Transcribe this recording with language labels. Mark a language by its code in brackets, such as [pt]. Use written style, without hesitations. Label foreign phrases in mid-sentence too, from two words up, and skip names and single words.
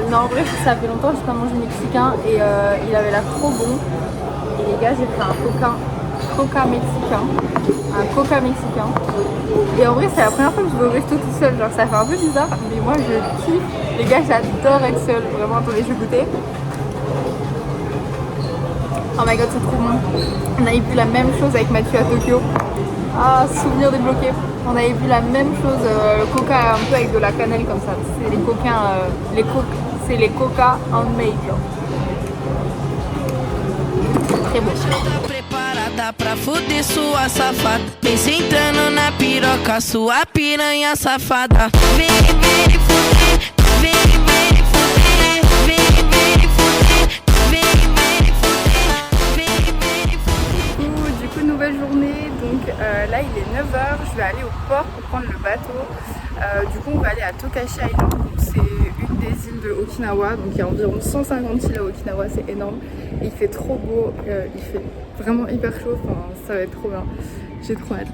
[fr] Non en vrai ça fait longtemps que je n'ai pas mangé mexicain et il avait l'air trop bon. Et les gars j'ai pris un coca mexicain. Et en vrai c'est la première fois que je vais au resto tout seul, genre ça fait un peu bizarre mais moi je kiffe. Les gars j'adore être seule, vraiment attendez je vais goûter. [en] Oh my god [fr] c'est trop bon. On avait bu la même chose avec Mathieu à Tokyo. Ah souvenir débloqué. On avait bu la même chose, le coca un peu avec de la cannelle comme ça. C'est les coquins, c'est les coca handmade genre. Très bon. [pt] Preparada pra fuder sua safada. Vem sentando na piroca, sua piranha safada. Vem fuder, vem fuder, vem fuder. [fr] Du coup nouvelle journée, donc là il est 9h, je vais aller au port pour prendre le bateau. Du coup on va aller à Tokachi Island, c'est une des îles de Okinawa, donc il y a environ 150 îles à Okinawa, c'est énorme. Et il fait trop beau, il fait vraiment hyper chaud, enfin, ça va être trop bien, j'ai trop hâte.